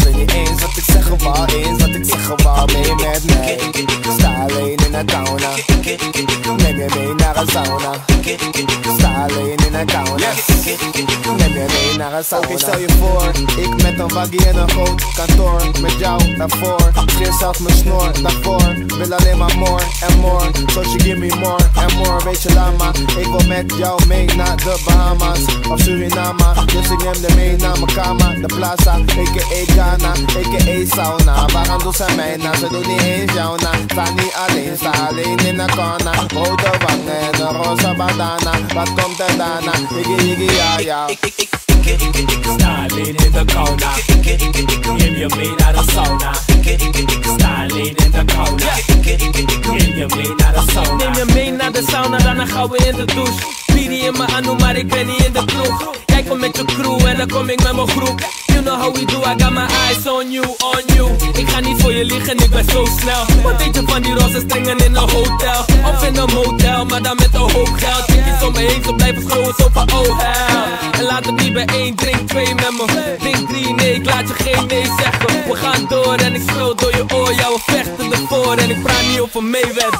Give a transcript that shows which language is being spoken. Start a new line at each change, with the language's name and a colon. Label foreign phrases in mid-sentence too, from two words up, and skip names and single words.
Dutch: Weet niet eens wat ik zeggen wou, eens wat ik zeggen wou. Mee met mij, sta alleen in de sauna. Neem je mee naar een sauna. Sta alleen in de sauna. Neem je mee naar een sauna. Oké, stel je voor, ik met een waggie en een groot kantoor. Met jou daarvoor, scheer zelfs mijn snor daarvoor. Wil alleen maar more en more,
English: so she give me more
Dutch: en more. Weet je lama, ik wil met jou mee naar de Bahamas of Suriname. Dus ik neem de mee naar mijn kamer, de plaza, a.k.a. Ghana, a.k.a. sauna. Waarom doen zij mij na, ze doen niet eens jou na. Sta niet alleen, sta alleen in de corner. Rode wangen en een roze bandana. Wat komt er daarna? Iggy, ja, ja. Sta alleen in de sauna. Neem je mee naar de sauna. Sta alleen in de sauna. Neem je mee naar de sauna. Neem je mee naar de sauna, daarna gaan we in de douche. Piri in mijn anu, maar ik ben niet in de kroeg. Jij komt met je crew en dan kom ik met mijn groep.
English: You know how we do, I got my eyes on you, on you.
Dutch: Ik ga niet voor je liggen, ik ben zo snel. Wat weet je van die roze stringen in een hotel? Of in een motel, maar dan met een hoop geld. Chickies om me heen, zo blijven schreeuwen, zo van oh hell. En laat het niet bij 1, drink 2 met me. Drink 3, nee, ik laat je geen nee zeggen. We gaan door en ik schreeuw door je oor. Ja, we vechten ervoor en ik praat niet over meewedden.